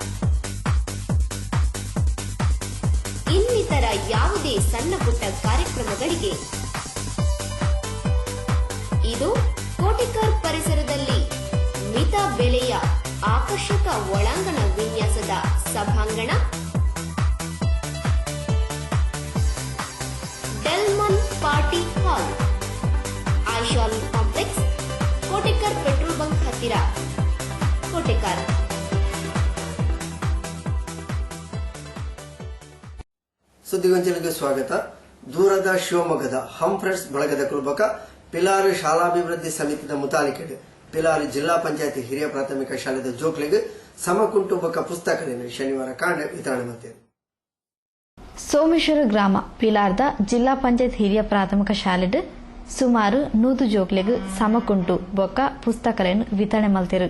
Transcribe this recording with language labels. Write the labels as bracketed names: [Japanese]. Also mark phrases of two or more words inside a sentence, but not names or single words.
[Kannada] ಇನ್ನಿತರ ಯಾವುದೇ ಸಣ್ಣ ಪುಟ್ಟ ಕಾರ್ಯಕ್ರಮಗಳಿಗೆ ಇದು ಕೋಟೆಕರ್ ಪರಿಸರದಲ್ಲಿ ಮಿತ ಬೆಲೆಯ ಆಕರ್ಷಕ ಒಳಾಂಗಣ ವಿನ್ಯಾಸದ ಸಭಾಂಗಣ ಡೆಲ್ಮನ್ ಪಾರ್ಟಿ ಹಾಲ್, ಐಶಾಲ್ ಕಾಂಪ್ಲೆಕ್ಸ್, ಕೋಟೆಕರ್ [English] petrol bunk [Kannada] ಹತ್ತಿರ, ಕೋಟೆಕರ್. ಸುದ್ದಿಗೊಂಚಲಿಗೆ ಸ್ವಾಗತ. [Tulu] ದೂರದ ಶಿವಮೊಗ್ಗದ ಹಮ್ ಫ್ರೆಂಡ್ಸ್ ಬಳಗದ ಕುಲಬಕ ಪಿಲಾರು ಶಾಲಾಭಿವೃದ್ಧಿ ಸಮಿತಿದ ಮುತಾಲಿಕೆಡ್ ಪಿಲಾರು ಜಿಲ್ಲಾ ಪಂಚಾಯತ್ ಹಿರಿಯ ಪ್ರಾಥಮಿಕ ಶಾಲೆದ ಜೋಕ್ಲೆಗ್ ಸಮಕುಂಟು ಬಕ ಪುಸ್ತಕಗಳನ್ನು ಶನಿವಾರ ಕಾಂಡೆ [Kannada] ವಿತರಣೆ ಮಾಡಿದರು. [Tulu] ಸೋಮೇಶ್ವರ ಗ್ರಾಮ ಪಿಲಾರ್ದ ಜಿಲ್ಲಾ ಪಂಚಾಯತ್ ಹಿರಿಯ ಪ್ರಾಥಮಿಕ ಶಾಲೆಡ್ ಸುಮಾರು 100 ಜೋಕ್ಲೆಗ್ ಸಮಕುಂಟು ಬೊಕ್ಕ ಪುಸ್ತಕಗಳನ್ನು ವಿತರಣೆ ಮಲ್ತಿರು.